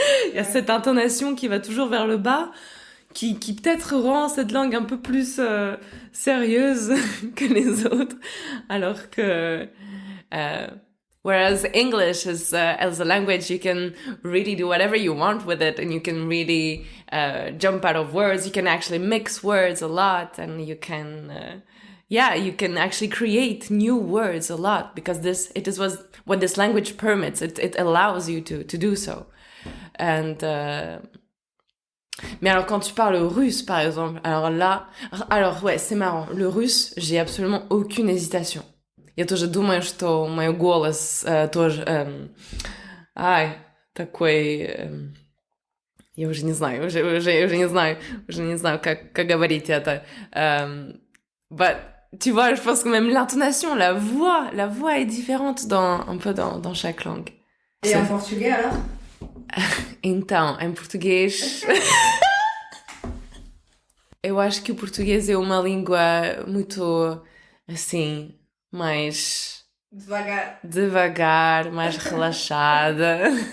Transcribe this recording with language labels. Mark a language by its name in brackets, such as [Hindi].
[French] Il y a cette intonation qui va toujours vers le bas, qui peut-être rend cette langue un peu plus sérieuse que les autres, alors que [English] uh, whereas English is as a language you can really do whatever you want with it, and you can really jump out of words. You can actually mix words a lot, and you can you can actually create new words a lot because it is what this language permits. It allows you to do so. [French] And mais alors quand tu parles russe par exemple, alors ouais, c'est marrant. Le russe, j'ai absolument aucune hésitation. [Russian] Я тоже думаю, что мой голос тоже такой я уже не знаю, уже не знаю как говорить это. [French] But tu vois, je pense que même l'intonation, la voix est différente un peu dans chaque langue. Et en portugais alors? [Portuguese] Então, em português, eu acho que o português é uma língua muito, assim, mais devagar, mais relaxada.